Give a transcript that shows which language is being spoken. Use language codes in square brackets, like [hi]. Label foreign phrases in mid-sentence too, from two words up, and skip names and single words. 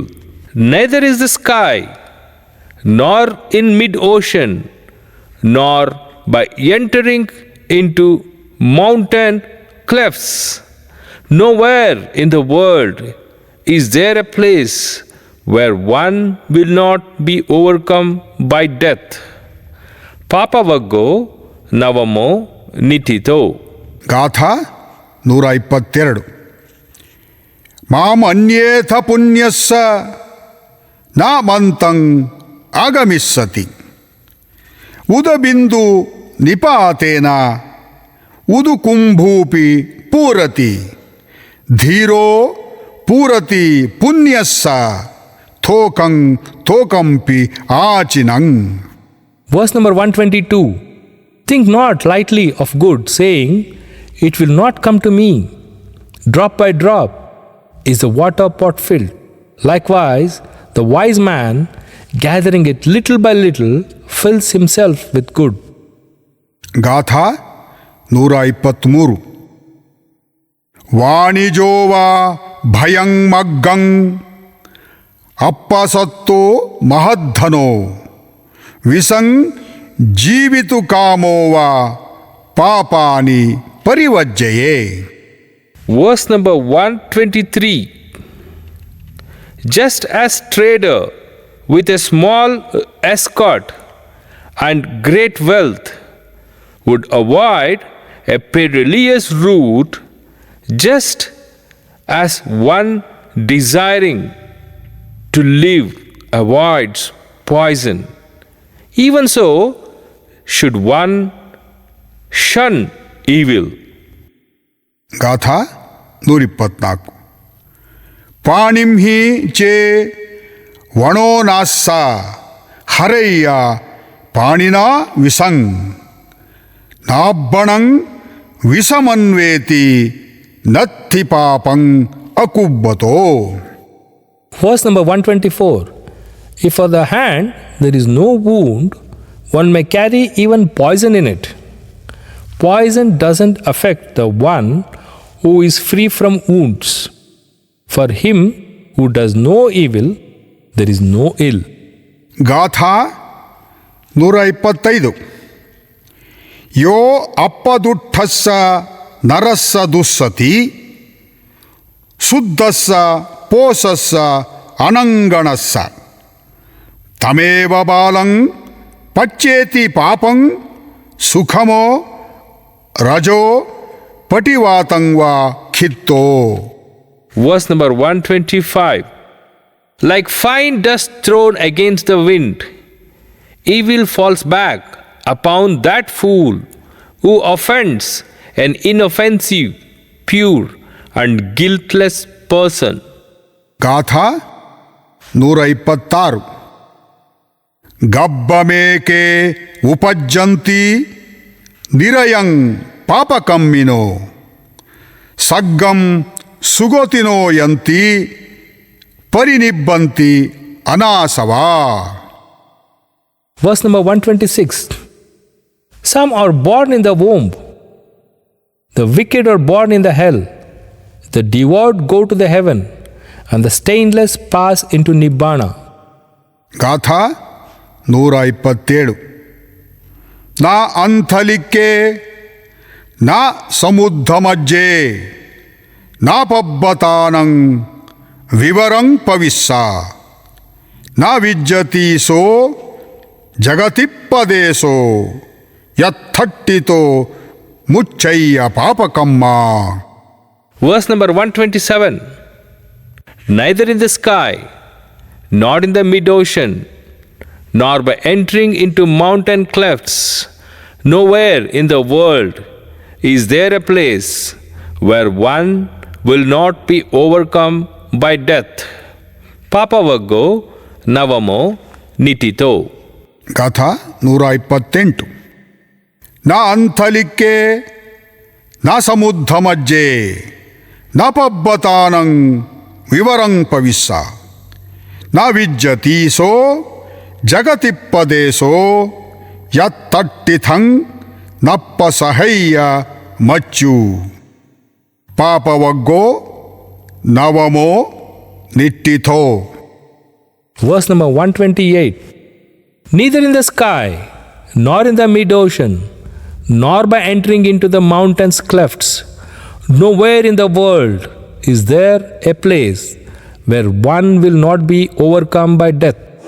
[en] Neither is the sky, nor in mid-ocean, nor by entering into mountain clefts. Nowhere in the world is there a place where one will not be overcome by death. [pi] Papavaggo navamo nitito. ಗಾಥಾ 122. ಮಾಮನ್ಯೇಥ ಪುಣ್ಯಸ್ಸ ನಾಮಂತಂ ಆಗಮಿಸ್ಸತಿ ಉದಬಿಂದು ನಿಪಾತೇನ ಉದು ಕುಂಭೂಪಿ ಪೂರತಿ ಧೀರೋ ಪೂರತಿ ಪುಣ್ಯಸ್ಸ ಥೋಕಂ ಥೋಕಂಪಿ ಆಚಿನಂ. [en] Verse number 122. Think not lightly of good, saying, it will not come to me. Drop by drop is the water pot filled. Likewise, the wise man, gathering it little by little, fills himself with good. [pi] ಗಾಥಾ 123. ವಾಣಿಜೋವಾ ಭಯಂ ಮಗ್ಗಂ ಅಪ್ಪಸತ್ತೋ ಮಹದ್ಧನೋ ವಿಸಂ ಜೀವಿತು ಕಾಮೋವಾ ಪಾಪಾನಿ ಪರಿವಜ್ಜಯೇ. [en] Verse number 123. Just as trader with a small escort and great wealth would avoid a perilous route, just as one desiring to live avoids poison, even so should one shun evil. [pi] ಗಾಥಾ 124. ಪಾಣಿಂ ಹಿ ಚೇ ವಣೋನಾಸ್ಸ ಹರಯ್ಯ ಪಾಣಿನಾ ವಿಸಂ ನಾಬ್ಬಣಂ ವಿಸಮನ್ವೇತಿ ನತ್ಥಿ ಪಾಪಂ ಅಕುಬ್ಬತೋ. [en] Verse number 124. If for the hand there is no wound, one may carry even poison in it. Poison doesn't affect the one who is free from wounds. For him who does no evil, there is no ill. [pi] ಗಾಥಾ 125. ಯೋ ಅಪ್ಪದುಠಸ್ಸ ನರಸ್ಸ ದುಸ್ಸತಿ ಶುದ್ಧಸ್ಸ ಪೋಸಸ್ಸ ಅನಂಗಣಸ್ಸ ತಮೇವ ಬಾಲಂ ಪಚ್ಚೇತಿ ಪಾಪಂ ಸುಖಮೋ ರಜೋ ಪಟಿವಾತಂ ವಾ ಖಿತ್ತೋ. [en] Verse number 125. Like fine dust thrown against the wind, evil falls back upon that fool who offends an inoffensive, pure and guiltless person. [pi] ಗಾಥಾ 126. ಗಬ್ಬಮೇಕೆ ಉಪಜ್ಜಂತಿ ನಿರಯಂ ಪಾಪಕಮ್ಮಿನೋ ಸಗ್ಗಂ ಸುಗೋತಿನೋ ಯಂತಿ ಪರಿನಿಬ್ಬಂತಿ ಅನಾಸವಾ. [en] Verse number 126. Some are born in the womb. The wicked are born in the hell. The devout go to the heaven, and the stainless pass into Nibbana. [pi] ಗಾಥಾ 127. ನಾ ಅಂಥಲಿಕ್ಕೆ ನಾ ಸಮುದ್ಧಮಜ್ಜೆ ನಾ ಪಬ್ಬತಾನಂ ವಿವರಂ ಪವಿಸ್ಸ ನಾ ವಿಜ್ಜತಿ ಸೋ ಜಗತಿಪ್ಪದೇಸೋ ಯತ್ಥಟ್ಟಿತೋ ಮುಚ್ಚಯ್ಯ ಪಾಪಕಮ್ಮ. [en] Verse number 127. Neither in the sky, nor in the mid-ocean, nor by entering into mountain clefts, nowhere in the world is there a place where one will not be overcome by death. [pi] Papavaggo navamo nitito. ಗಾಥಾ 128. ನಾ ಅಂಥಲಿಕ್ಕೆ ನಾ ಸಮುದ್ಧಮಜ್ಜೆ ನಾ ಪಬ್ಬತಾನಂ ವಿವರಂ ಪವಿಸ್ಸ ನಾ ವಿಜ್ಜತಿ ಸೋ ಜಗತಿಪ್ಪದೇಸೋ ಯತ್ತಟ್ಟಿಥಂ ನಪ್ಪ ಸಹಯ್ಯ ಮಚ್ಚು ಪಾಪವಗ್ಗೋ ನವಮೋ ನಿಟ್ಟಿಥೋ. [en] Verse number 128. Neither in the sky, nor in the mid-ocean, nor by entering into the mountains' clefts, nowhere in the world is there a place where one will not be overcome by death.